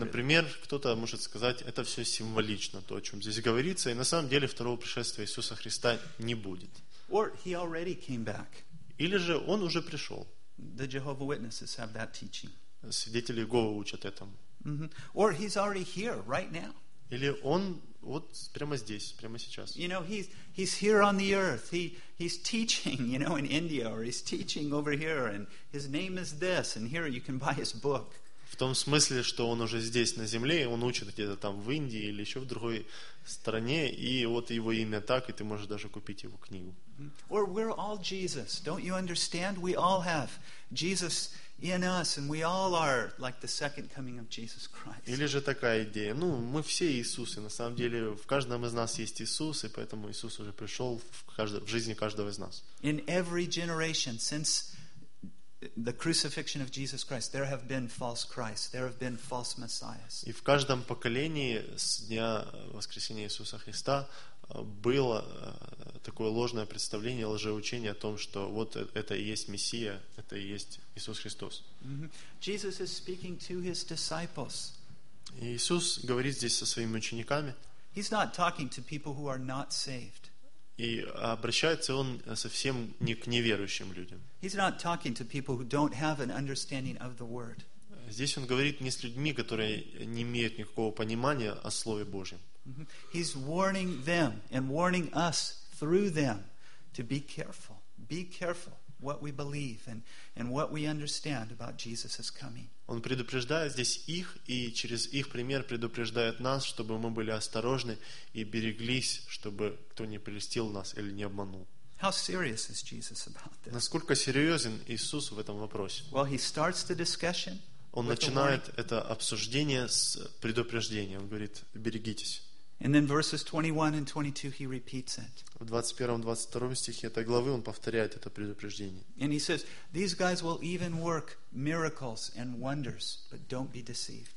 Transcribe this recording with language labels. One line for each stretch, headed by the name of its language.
Russian: Например, кто-то может сказать, это все символично, то, о чем здесь говорится, и на самом деле второго пришествия Иисуса Христа не будет.
English: Or he already came back.
Russian: Или же он уже пришел.
English: The Jehovah Witnesses have that teaching.
Russian: Свидетели Иеговы учат этому.
English: Mm-hmm. Or he's already here right now.
Russian: Или он вот прямо здесь, прямо сейчас.
English: You know, he's here on the earth. He's teaching, you know, in India, or he's teaching over here, and his name is this, and here you can buy his book.
Russian: В том смысле, что он уже здесь на земле, он учит где-то там в Индии или еще в другой стране, и вот его имя так, и ты можешь даже купить его книгу.
English: Or we're all Jesus. Don't you understand? We all have Jesus in us, and we all are like the second coming of Jesus Christ.
Russian: Или же такая идея. Ну, мы все Иисусы. На самом деле, в каждом из нас есть Иисус, и поэтому Иисус уже пришел в жизни каждого из нас.
English: In every generation since the crucifixion of Jesus Christ, there have been false Christs. There have been false Messiahs.
Russian: И в каждом поколении с дня воскресения Иисуса Христа было такое ложное представление, лжеучение о том, что вот это и есть Мессия, это и есть Иисус Христос.
English: Jesus is speaking to his disciples.
Russian: Иисус говорит здесь со своими учениками.
English: He's not talking to people who are not saved.
Russian: И обращается он совсем не к неверующим людям.
English: He's not talking to people who don't have an understanding of the word.
Russian: Здесь он говорит не с людьми, которые не имеют никакого понимания о Слове Божьем.
English: He's warning them and warning us through them to be careful. Be careful what we believe and what we understand about Jesus' coming.
Russian: Он предупреждает здесь их и через их пример предупреждает нас, чтобы мы были осторожны и береглись, чтобы кто не прельстил нас или не обманул.
English: How serious is Jesus about this?
Russian: Насколько серьезен Иисус в этом вопросе?
English: Well, he starts the discussion.
Russian: Он начинает это обсуждение с предупреждения. Он говорит: берегитесь.
English: And then verses 21 and 22 he repeats it.
Russian: В 21-22 стихе этой главы он повторяет это предупреждение.
English: And he says, these guys will even work miracles and wonders, but don't be deceived.